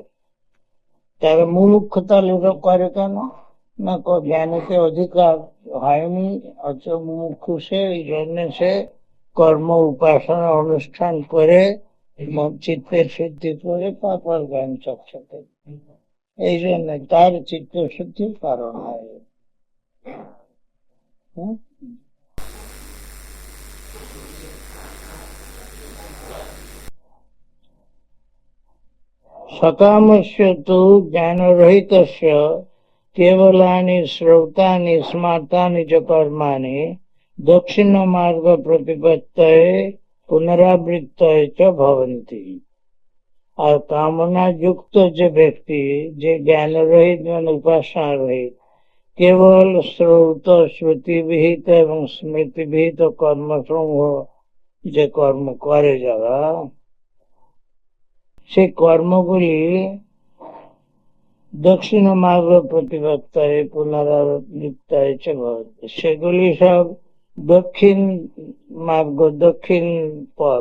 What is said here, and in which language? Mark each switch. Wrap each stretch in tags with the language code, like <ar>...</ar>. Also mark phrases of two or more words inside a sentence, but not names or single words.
<bn>তারা মুমুক্ষু তাহলে করে কেন না, জ্ঞানেতে অধিকার হয়নি, অথচ মুমুক্ষু সে, এই জন্য সে কর্ম উপাসনা অনুষ্ঠান করে চিত্তের সিদ্ধি করে তারপর জ্ঞান চর্চা করে। এই জন্য তার চিত্তশুদ্ধির কারণ হয়। হুম?</bn> <sa>सकामस्य तु ज्ञानरहितस्य केवलानि श्रौतानि स्मार्तानि च कर्माणि दक्षिणमार्गप्रतिपत्तये पुनरावृत्तये च भवन्ति।</sa> <bn>আর কামনা যুক্ত যে ব্যক্তি, যে জ্ঞান রহিত মানে উপাসনা রহিত, কেবল শ্রৌত শ্রুতিবিহিত এবং স্মৃতিবিহিত কর্মসমূহ যে কর্ম করে যারা, সেই কর্মগুলি দক্ষিণ মার্গ</bn> <sa>প্রতিপত্তায় পুনরাবৃত্তায় চ ভবতি,</sa> <bn>সেগুলি সব দক্ষিণ মার্গ, দক্ষিণ পথ।</bn>